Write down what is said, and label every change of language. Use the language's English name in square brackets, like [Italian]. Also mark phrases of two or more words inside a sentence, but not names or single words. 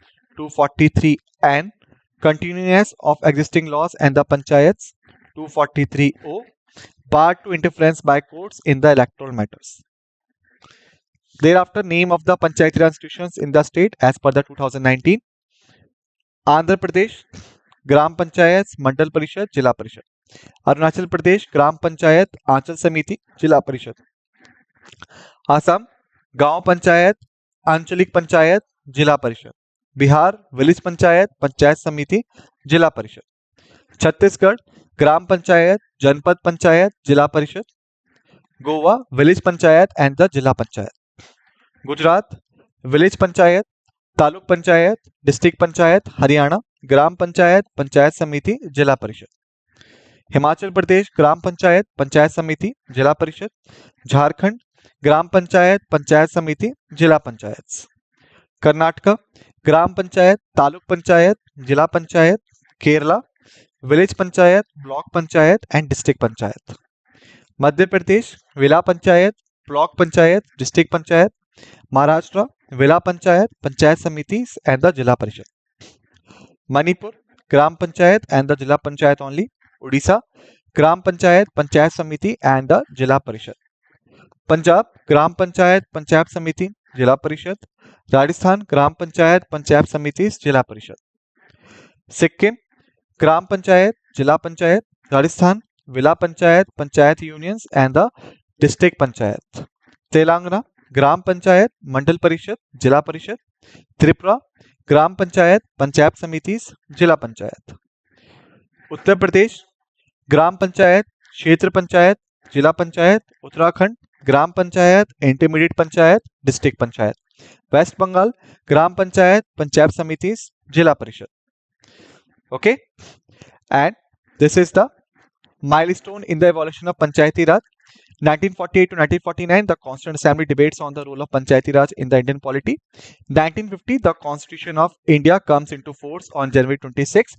[English] 243N Continuance of existing laws and the Panchayats. 243O Bar to interference by courts in the electoral matters. Thereafter, name of the Panchayati Raj institutions in the state as per the 2019. Andhra Pradesh Gram Panchayats Mandal Parishad Jila Parishad. Arunachal Pradesh Gram Panchayat Anchal Samiti Jila Parishad. Assam Gaon Panchayat Anchalik Panchayat Jila Parishad. Bihar Village Panchayat Panchayat Samiti Jila Parishad. Chhattisgarh Gram Panchayat Janpad Panchayat Jila Parishad. Goa Village Panchayat and the Jila Panchayat. Gujarat Village Panchayat Taluk Panchayat District Panchayat Haryana Gram Panchayat Panchayat Samiti Jila Parishad. Himachal Pradesh Gram Panchayat Panchayat Samiti Jila Parishad. Jharkhand Gram Panchayat Panchayat Samiti Jila Panchayats. Karnataka Gram Panchayat Taluk Panchayat Jila Panchayat. Kerala Village Panchayat Block Panchayat and District Panchayat. Madhya Pradesh Villa Panchayat Block Panchayat District Panchayat. Maharashtra Villa Panchayat Panchayat Samitis and the Jila Parishad. Manipur Gram Panchayat and the Jila Panchayat only. Odisha Gram Panchayat Panchayat Samiti and the Jila Parishad. Punjab Gram Panchayat Panchayat Samiti Jila Parishad. Rajasthan Gram Panchayat Panchayat Samitis Jila Parishad. Sikkim Gram Panchayat Jila Panchayat Rajasthan Villa Panchayat Panchayat Unions and the District Panchayat. Telangana Gram Panchayat Mandal Parishad Jila Parishad. Tripura Gram Panchayat Panchayat Samitis Jila Panchayat. Uttar Pradesh Gram Panchayat Kshetra Panchayat Jila Panchayat. Uttarakhand Gram Panchayat Intermediate Panchayat District Panchayat. West Bengal Gram Panchayat Panchayat Samitis Jila Parishad. Okay, and this is the milestone in the evolution of Panchayati Raj. 1948 to 1949, the Constituent Assembly debates on the role of Panchayati Raj in the Indian polity. 1950, the Constitution of India comes into force on January 26.